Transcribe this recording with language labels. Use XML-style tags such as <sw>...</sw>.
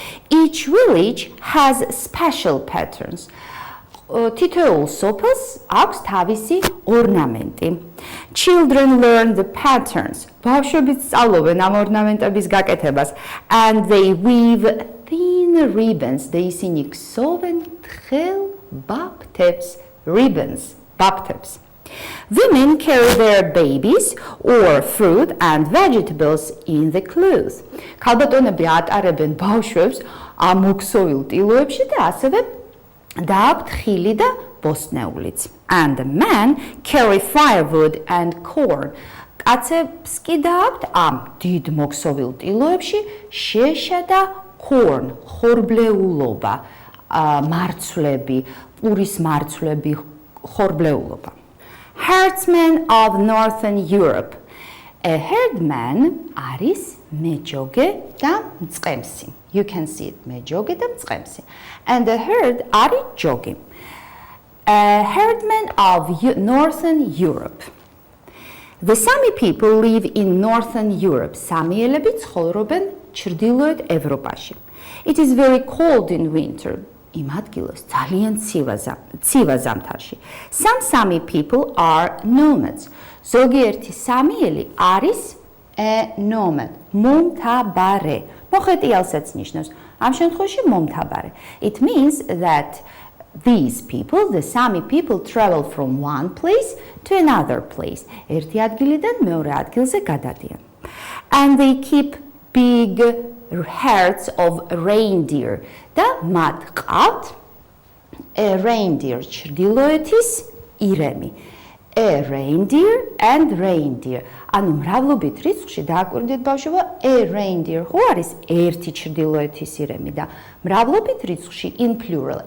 <en>Each village has special patterns.</en> <ka>თითოეულ სოფელს აქვს თავისი ორნამენტი.</ka> <en>Children learn the patterns.</en> <ka>ბავშვები სწავლობენ ამ ორნამენტების გაკეთებას</ka> <en>and they weave thin ribbons.</en> <ka>და ისინი ქსოვენ თხელ ბაფთებს, ribbons, ბაფთებს.</ka> <en>Women carry their babies or fruit and vegetables in the clothes.</en> <ka>ქალბატონები ატარებენ ბავშვებს ამ მოქსოვილ ტილოებში და ასევე დააქვთ ხილი და ბოსტნეულიც.</ka> <en>And the men carry firewood and corn.</en> <ka>კაცებს კი დააქვთ ამ დიდ მოქსოვილ ტილოებში შეშა და corn, ხორბლეულობა, მარცვლები, პურის მარცვლები, ხორბლეულობა.</ka> <en>Herdsmen of Northern Europe. A herdman არის მეჯოგე და მწყემსი. You can see it,</en> <ka>მეჯოგე და მწყემსი.</ka> <en>And the herd არის ჯოგი. A herdman of Northern Europe. The Sami people live in Northern Europe.</en> <ka>Samiელები ცხოვრობენ ჩრდილოეთ ევროპაში.</ka> <en>It is very cold in winter.</en> <ka>იმ ადგილას ძალიან ცივა ზამთარში.</ka> <en>Some Sami people are nomads.</en> <ka>ზოგიერთი სამიელი არის a nomad, მომთაბარე. მოხეტიალსაც ნიშნავს. ამ შემთხვევაში მომთაბარე.</ka> <en>It means that these people, the Sami people, travel from one place to another place.</en> <ka>ერთი ადგილიდან მეორე ადგილზე გადადიან.</ka> <en>And they keep big herds of reindeer.</en> <ka>და მათ ყავთ a reindeer, ჩრდილოეთის ირემი.</ka> <en>A reindeer and reindeer.</en> <ka>ანუ მრავლობით რიცხვში დააკვირდით ბავშვებო, a reindeer, ხო არის ერთი ჩრდილოეთის ირემი და მრავლობით რიცხვში</ka> <en>in plural.</en>